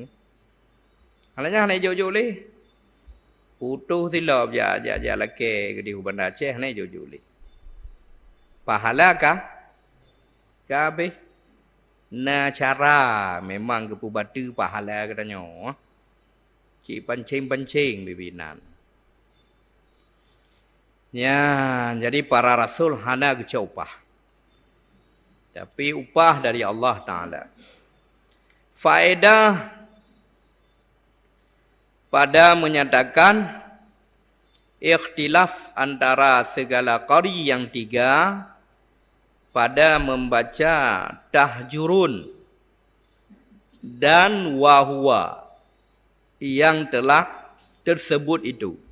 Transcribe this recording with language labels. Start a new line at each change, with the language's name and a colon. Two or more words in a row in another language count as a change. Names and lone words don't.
Achinese: Halanya hanai jo-jo le. Putuh silap ja lake ke di Bandar Aceh hanai jo-jo le. Pahala kah? Kabeh na cara memang kepu batu pahala katanya. Cik pancing-pancing bibinan. Ya, jadi para rasul hana keca upah.
Malay: Tapi upah dari Allah Ta'ala. Faedah pada menyatakan ikhtilaf antara segala qari yang tiga pada membaca tahjurun dan wahwa yang telah tersebut itu.